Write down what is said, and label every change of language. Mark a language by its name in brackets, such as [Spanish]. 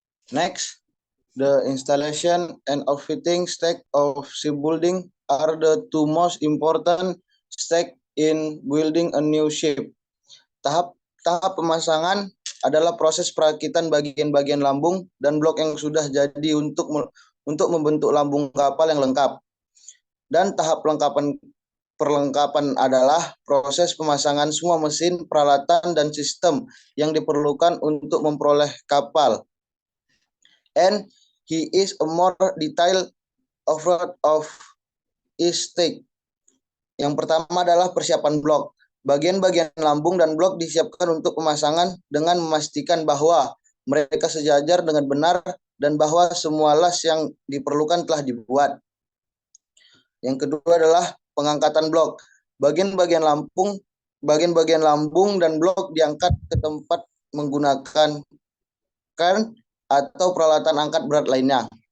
[English] Next, the installation and outfitting stage of shipbuilding are the two most important stage in building a new ship. [Indonesian] Tahap pemasangan adalah proses perakitan bagian-bagian lambung dan blok yang sudah jadi untuk membentuk lambung kapal yang lengkap. Dan tahap perlengkapan adalah proses pemasangan semua mesin, peralatan, dan sistem yang diperlukan untuk memperoleh kapal. [English] And he is a more detailed overview of each stage. [Indonesian] Yang pertama adalah persiapan blok. Bagian-bagian lambung dan blok disiapkan untuk pemasangan dengan memastikan bahwa mereka sejajar dengan benar dan bahwa semua las yang diperlukan telah dibuat. Yang kedua adalah pengangkatan blok. Bagian-bagian lambung dan blok diangkat ke tempat menggunakan kran atau peralatan angkat berat lainnya.